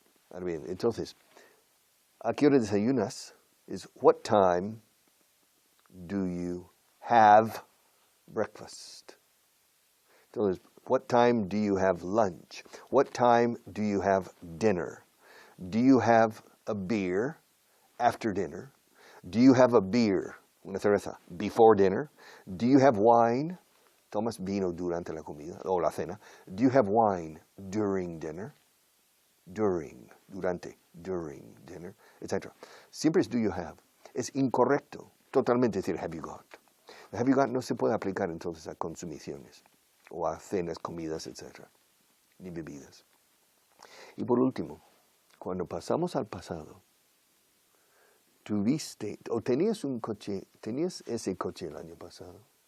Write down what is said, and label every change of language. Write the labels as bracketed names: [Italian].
[Spanish] Ahora bien, entonces, ¿a qué hora desayunas? [English] Is what time do you have breakfast? [Spanish] Entonces, [English] what time do you have lunch? What time do you have dinner? Do you have a beer after dinner? Do you have a beer, [Spanish] una cerveza, [English] before dinner? Do you have wine? [Spanish] ¿Tomas vino durante la comida o la cena? [English] Do you have wine during dinner? During, [Spanish] durante, [English] during dinner, etc. [Spanish] Siempre es [English] do you have. [Spanish] Es incorrecto totalmente decir [English] have you got. Have you got [Spanish] no se puede aplicar entonces a consumiciones o a cenas, comidas, etc. Ni bebidas. Y por último, cuando pasamos al pasado, tuviste o tenías un coche, tenías ese coche el año pasado.